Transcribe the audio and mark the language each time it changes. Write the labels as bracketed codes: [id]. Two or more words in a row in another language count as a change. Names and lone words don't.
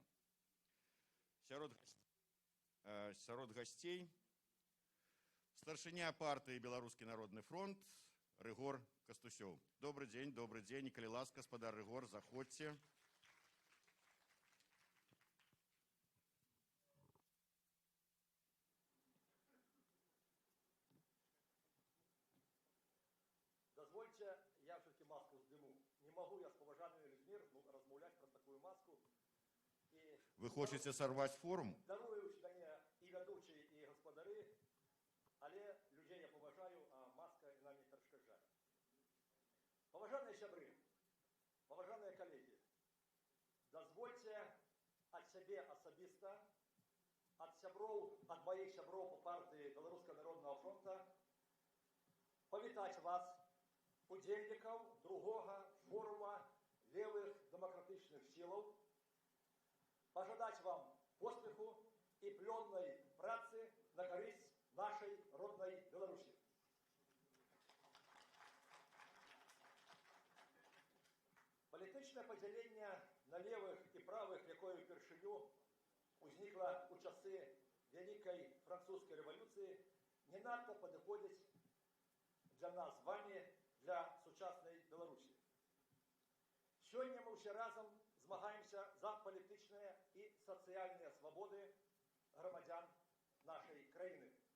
[be] Сярод гасцей старшыня партыі Беларускі народны фронт Рыгор Кастусёў. Добрый дзень, і калі ласка, спадар Рыгор, заходзьце. Дозвольте, [ru] я все-таки маску сдыму. Не могу я с поважанными людьми размовлять про такую маску. И вы хочете сорвать форум? Даруюсь мне и ведущие, и господари, але людей я поважаю, а маска нам не перешкоджает. Поважанные сябры, поважанные коллеги, дозвольте от себе особисто, от моих сябров по партии Белорусского народного фронта повітаць вас, удзельнікаў другого форума левых демократичных силов, пожелать вам поспеху и плённой працы на користь нашей родной Беларуси. Політичне поділення на левых і правых, якое впершыню узникло у часы Великой Французской революции, не надто подходить для нас с вами, для сучасной Беларуси. Сегодня мы все разом змагаемся за політичные и социальные свободы громадян нашей краины.